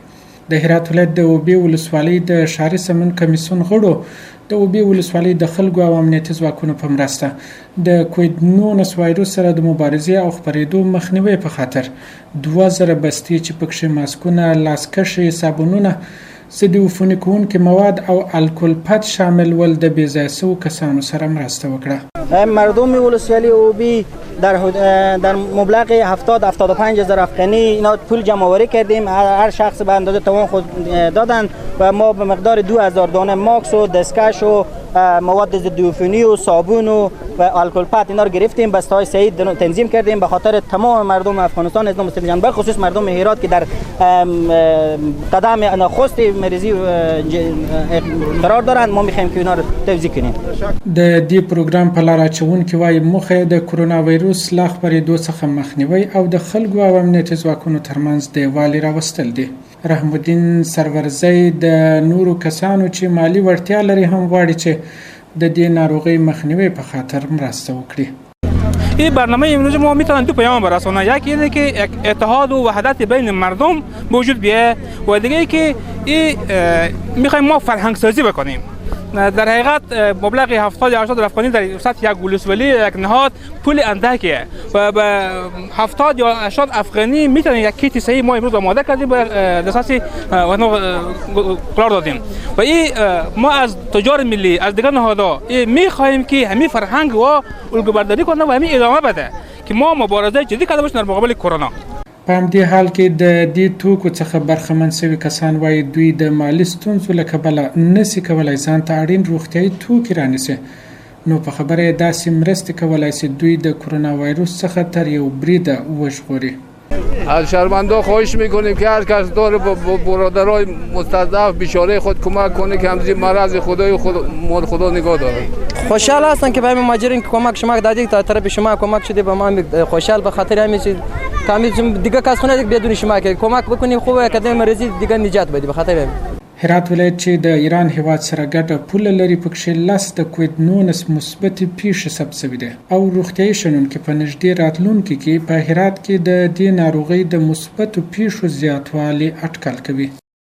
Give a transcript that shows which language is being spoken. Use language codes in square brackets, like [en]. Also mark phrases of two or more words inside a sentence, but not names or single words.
[ps] د هرات ولایت د اوبې ولسوالۍ د ښاري سمون کمیسیون غړو د اوبې ولسوالۍ د خلکو او امنیتي ځواکونو په مرسته د کووید-19 وایروس سره د مبارزې او خپرېدو مخنیوي په خاطر 2000 بستې چې پکښې ماسکونه، لاسکشي، صابونونه، ضد عفوني کوونکي مواد او الکل پت شامل ول د بېځایه سوو کسانو سره مرسته وکړه. [fa] مردم ولسوالی اوبی در مبلغ 75 هزار افغانی اینا پول جمع آوری کردیم. هر شخص به اندازه توان خود دادن و ما به مقدار 2000 دانه ماکس و دستکش و مواد ضد عفونی و صابون و الکل پت اینا رو گرفتیم، بسته‌های سعید تنظیم کردیم به خاطر تمام مردم افغانستان از مسلمان، به خصوص مردم هرات که در قدم نخست مریضی قرار دارند. ما می‌خوایم که اینا رو توزیع کنیم. [ps] د دې پروګرام په لار اچونکي وایي موخه د کرونا وایروس لا خپرېدو څخه مخنیوي او د خلکو او امنیتي ځواکونو ترمنځ د یووالي راوستل دي. رحم الدین سرورزی د نورو کسانو چې مالی وړتیا لري هم غواړي چې د دې ناروغۍ مخنیوي په خاطر مرسته وکړي. [fa] این برنامه امروز ما میتونن دو پیام برسونه. یکی اینه که اتحاد و وحدت بین مردم وجود بیه و دیگه ای که میخوایم ما فرهنگ سازی بکنیم. در حقیقت مبلغ 70-80 افغانی در سطح یک ولسوالی یک نهاد پول اندکه و به 70 یا 80 افغانی میتونن یک کیت صحیح ما امروز آماده کردیم به اساس قرار دادیم و این ما از تجار ملی از دیگر نهادها میخواهیم که همین فرهنگ و الگوبرداری کنه و همین ادامه بده که ما مبارزه جدی کرده باشیم در مقابل کرونا. [ps] په همدې حال کې د دې توکو څخه برخمن شوي کسان وایي دوی د مالي ستونزو له کبله نشي کولی ځان ته اړین روغتیایي توکي رانیسي. نو په خبره یې داسې مرستې کولی شي دوی د کرونا وایروس څخه تر یو بریده وژغوري. [fa] از شهروندان خواهش میکنیم که هر کس داره با برادرای مستضعف بیچاره خود کمک کنه که همزی مرض خدا نگاه داره. خوشحال هستم که به همین مهاجرین که کمک شما دادید تا طرف شما کمک شده به ما خوشحال به خاطر همین چیز کامل دیگه کس خونه دیگه بدون شما که کمک بکنیم خوبه که د مریضی دیگه نجات بدی به خاطر همین. [ps] هرات ولایت چې د ایران هیواد سره ګډه پوله لري پکښې 10 د کووید-19 مثبتې پیښې ثبت شوي دي او روغتیایي شنونکي په نږدې راتلونکي کې په هرات کې د دې ناروغۍ د مثبتو پیښو زیاتوالی اټکل کوي.